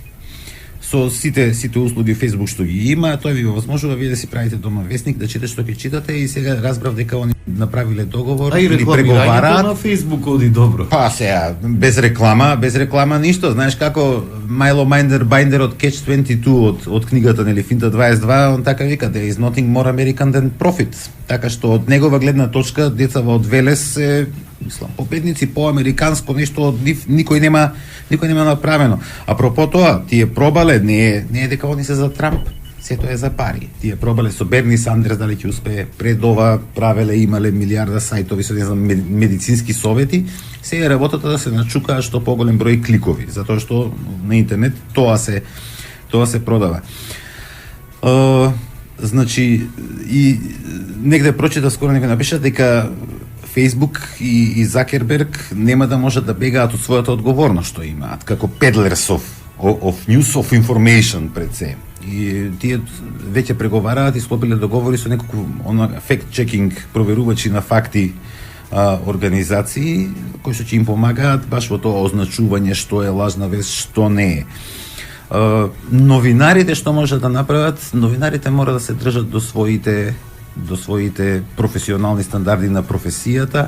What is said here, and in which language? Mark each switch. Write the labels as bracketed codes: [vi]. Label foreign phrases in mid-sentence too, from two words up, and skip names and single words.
[mk] Со сите услуги Facebook што ги има, тоа ви овозможува вие да си правите дома вестник, да читате што ќе читате, и сега разбрав дека они направиле договор или преговараат на Facebook оди добро. Па сега без реклама ништо. Знаеш како Майло Байндер од Catch 22 од книгата нели Финта 22, он така вика [en] there is nothing more American than profit. [mk] Така што од негова гледна точка децава од Велес се мислам победници, по-американско нешто од нив никој нема направено. Апропо тоа, тие пробале, не е дека они се за Трамп, сето е за пари. Тие пробале со Берни Сандерс дали ќе успее, пред ова правеле, имале милиарда сајтови со медицински совети, се е работата да се начукаа што поголем број кликови, затоа што на интернет тоа се продава. Значи, и негде прочита скоро некој напиша дека Facebook и Закерберг нема да можат да бегаат од својата одговорност што имаат, како [en] peddlers of news of information [mk] пред се. И тие веќе преговараат и склопиле договори со неколку fact-checking проверувачи на факти организации кои што ќе им помагаат баш во тоа означување што е лажна вест, што не е. Новинарите што можат да направат, новинарите мора да се држат до своите професионални стандарди на професијата.